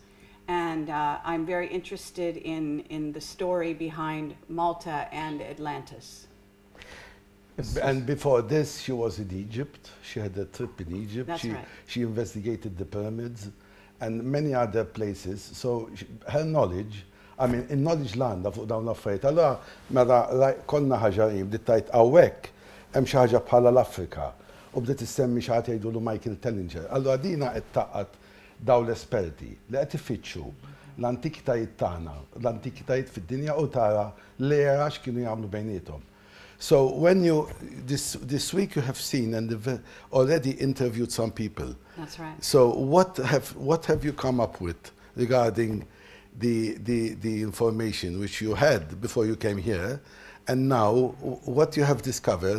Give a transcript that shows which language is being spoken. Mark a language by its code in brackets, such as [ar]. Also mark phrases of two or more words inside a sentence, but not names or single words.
[en] And I'm very interested in the story behind Malta and Atlantis. And before this, she was in Egypt. She had a trip in Egypt. That's right. She investigated the pyramids and many other places. So her knowledge, I mean, in knowledge land, [mt] fuq dawn l-affarijiet. Allora, meta konna ħaġarim, bdiet tajt hawnhekk hemm xi ħaġa bħala l-Afrika u bdiet issemmi xi ħadd jgħidulu Michael Tellinger. Allora dina qed taqgħod dawn l-esperti li qed ifittxu l-antikitajiet tagħna, l-antikitajiet fid-dinja u tara l-era x'kienu jagħmlu bejniethom. [en] So when this week you have seen and already interviewed some people. That's right. So what have you come up with regarding the information which you had before you came here, and now what you have discovered?